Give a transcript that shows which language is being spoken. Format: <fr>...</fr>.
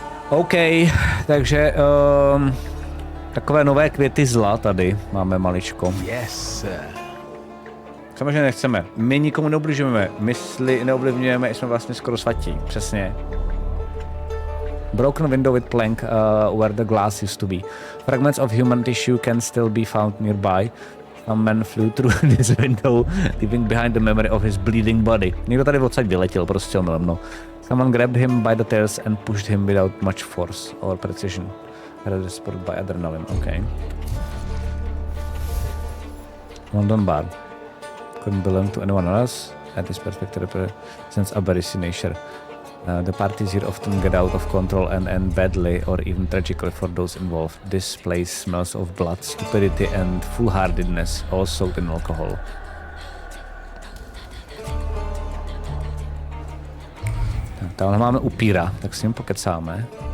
<cs>OK, takže takové nové květy zla tady máme maličko.</cs> <en>Yes, sir.</en> <cs>Samozřejmě nechceme. My nikomu neubližujeme, mysli neovlivňujeme, jsme vlastně skoro svatí, přesně.</cs> <en>Broken window with plank where the glass used to be. Fragments of human tissue can still be found nearby. Some man flew through this window, leaving behind the memory of his bleeding body.</en> <cs>Někdo tady odsaď vyletěl, prostě omylem.</cs> <en>Someone grabbed him by the tails and pushed him without much force or precision. Rather spurred by adrenaline. Okay. London bar. Couldn't belong to anyone else. At this perspective represents aberration nature. The parties here often get out of control and end badly or even tragically for those involved. This place smells of blood, stupidity and foolhardiness, all soaked in alcohol.</en> <cs>Tamhle máme upíra, tak s ním pokecáme.</cs>